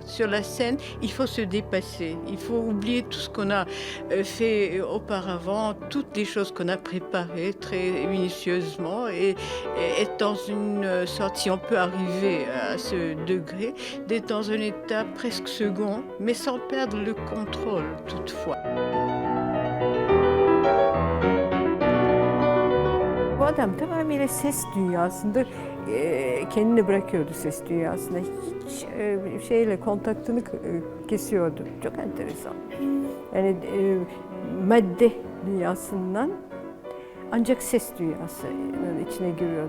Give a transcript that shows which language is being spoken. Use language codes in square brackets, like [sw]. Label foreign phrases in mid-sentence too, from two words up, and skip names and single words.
[fr] Sur la scène, il faut se dépasser. Il faut oublier tout ce qu'on a fait auparavant, toutes les choses qu'on a préparées très minutieusement et être dans une sorte, si on peut arriver à ce degré, d'être dans un état presque second, mais sans perdre le contrôle toutefois. [tr] Bu adam tamamıyla ses dünyasında kendini bırakıyordu ses dünyasında. Hiç şeyle kontaktını kesiyordu. Çok enteresan. Yani madde dünyasından ancak ses dünyasının içine giriyordu.